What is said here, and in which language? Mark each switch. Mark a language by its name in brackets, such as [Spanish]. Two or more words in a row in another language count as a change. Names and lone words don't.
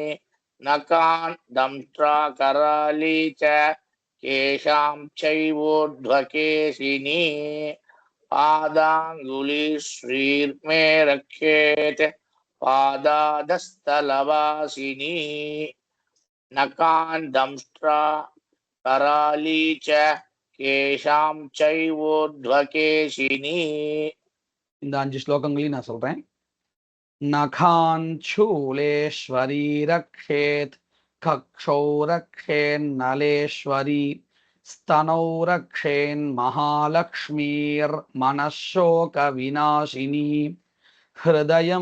[Sanskrit] नकान्दंष्ट्राकराली च केशां चैवोर्ध्वकेशिनी पादाङ्गुलीश्रीर्मे रक्षेत् पादाधस्तलवासिनी नकान्दंष्ट्राकराली च केशां चैवोर्ध्वकेशिनी. [Tamil] இந்த 5 ஸ்லோகங்களையும் நான் சொல்றேன். [Sanskrit] नखाञ्छूलेश्वरी रक्षेत् कक्षौ रक्षेन्नलेश्वरी स्तनौ रक्षेन्महालक्ष्मीर्मनःशोकविनाशिनी हृदयं